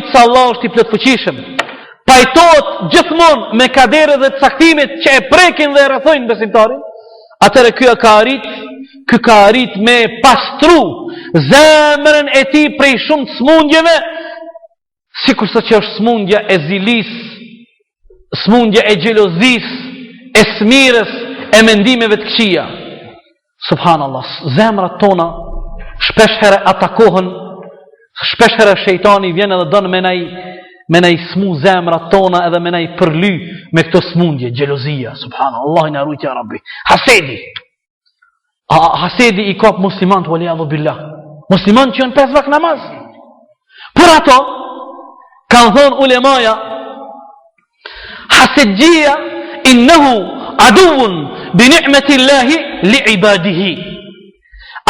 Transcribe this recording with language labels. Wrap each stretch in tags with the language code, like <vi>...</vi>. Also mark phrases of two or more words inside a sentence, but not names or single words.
<sq>se Allah është i plotfuqishëm, pajtohet gjithmonë me kaderet dhe caktimet që e prekin dhe e rrethojnë besimtarin, atëherë ky ka arrit me pastru zemrën e tij prej shumë smundjeve, sikurse që është smundja e zilis, smundja e xhelozis, e smirës, e mendimeve të këqija. Subhanallah, zemrat tona shpesh herë atakohen, shpesh herë shejtani vjen edhe don me nai smu zemrat tona edhe me nai përly me këto smundje, xhelozia. Subhanallah, Allah na ruaj</sq> <ar>يا رب.</ar> <sq>Hasedi i kap muslimant</sq> <ar>والعياذ بالله.</ar> <sq>Musliman që janë 5 vakë namaz. Por ato kanë thonë ulemaja, hasedjia</sq> <ar>إنه عدو بنعمة الله لعباده.</ar>